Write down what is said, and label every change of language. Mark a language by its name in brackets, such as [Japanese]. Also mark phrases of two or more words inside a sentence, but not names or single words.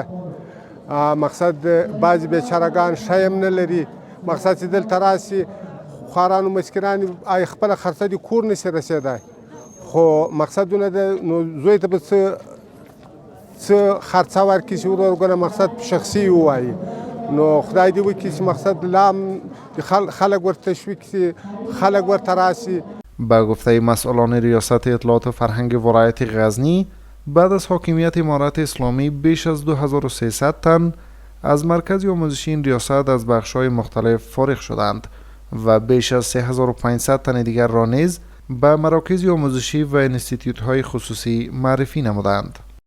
[Pashto] مقصد بعضې بیچارهګان شی هم نه لري، مقصد چې دلته راسي خوارانو مسکینان خپله خرڅه د کور نشي رسېدی، خو مقصدونه ده نو زوی ته به څه خرڅه ورکړي چې ورورګنه مقصد شخصي ووایي، نو خدای دې وکړي چې مقصد لا هم خلک ورته تشویق شي، خلک ورته راسي. [Persian] با گفته مسئولان ریاست اطلاعات و فرهنگ ولایت غزنی، بعد از حاکمیت امارت اسلامی بیش از 2300 تن از مرکز آموزشی این ریاست از بخش‌های مختلف فارغ شدند و بیش از 3500 تن دیگر را نیز به مراکز آموزشی و انستیتیوت‌های خصوصی معرفی نمودند.